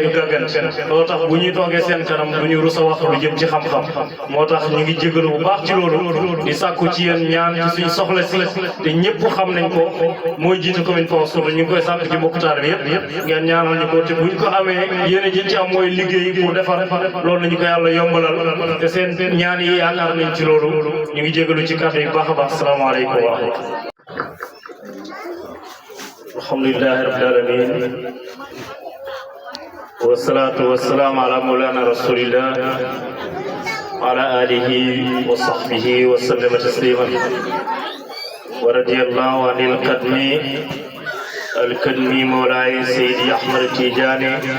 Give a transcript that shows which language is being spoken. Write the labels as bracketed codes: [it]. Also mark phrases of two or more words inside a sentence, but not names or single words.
[wo] ñu gàggan loo tax bu ñuy toogee seen kanam du ñu rus a wax lu jëm ci xam-xam moo tax ñu ngi jégalu bu baax ci loolu di sàkku ci yéen ñaan ci suñu soxla si te ñëpp xam nañ ko mooy jiitu commune Paoskoto ñu ngi koy sàkk ci mbokk taalibe bi yëpp ngeen ñaanal ñu ko te buñ ko amee yéen ji ci am mooy liggéey pour defar loolu nañu ko yàlla yombalal te seen ñaan yi yaakaar nañ ci loolu ñu ngi jégalu ci kàddu yi bu baax a baax [ar] السلام عليكم ورحمة الله الحمد لله رب العالمين والصلاة والسلام على مولانا رسول الله وعلى آله وصحبه وسلم تسليما ورضي الله عن القطب مولاي سيدي أحمد التجاني